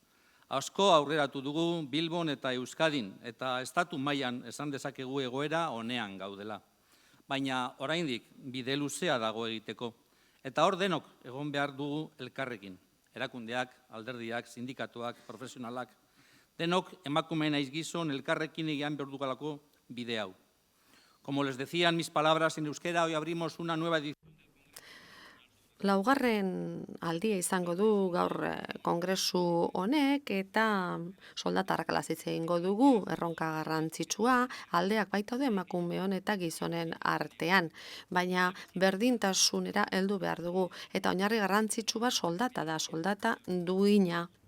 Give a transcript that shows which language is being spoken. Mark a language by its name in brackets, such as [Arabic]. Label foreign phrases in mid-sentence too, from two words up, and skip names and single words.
[Basque] Asko aurreratu dugu Bilbon eta Euskadin eta estatu mailan esan dezakegu egoera honean gaudela. Baina oraindik bide luzea dago egiteko. Eta hor denok egon behar dugu elkarrekin. Erakundeak, alderdiak, sindikatuak, profesionalak. Denok emakumeen naiz gizon elkarrekin egian behar dugalako bide hau. [Spanish] Como les decían mis palabras en euskera, hoy abrimos una nueva edición. [Basque] Laugarren aldia izango du gaur kongresu honek eta soldata arrakalaz hitz egingo dugu, erronka garrantzitsua, aldeak baitaude emakumeon eta gizonen artean, baina berdintasunera heldu behar dugu eta oinarri garrantzitsu bat soldata da, soldata duina.